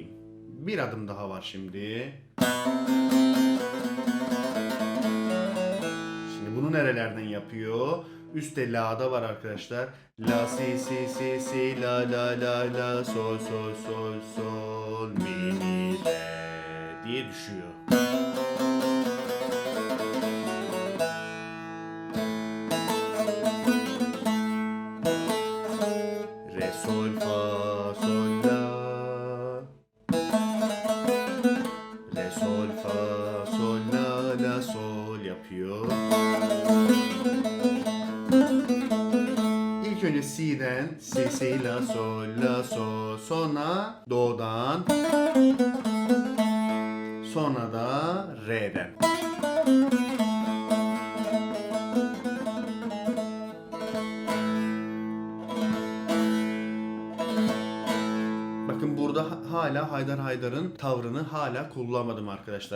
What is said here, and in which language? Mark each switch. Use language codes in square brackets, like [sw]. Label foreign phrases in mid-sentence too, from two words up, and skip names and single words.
[tr] Bir adım daha var şimdi. Şimdi bunu nerelerden yapıyor? Üstte la'da var arkadaşlar. La si si si si la la la la sol sol sol sol mi mi re diye düşüyor. Re sol fa sol la. Re sol fa sol la la sol yapıyor. İlk önce si'den si si la sol sonra do'dan sonra da re'den. Bakın burada hala Haydar Haydar'ın tavrını hala kullanmadım arkadaşlar.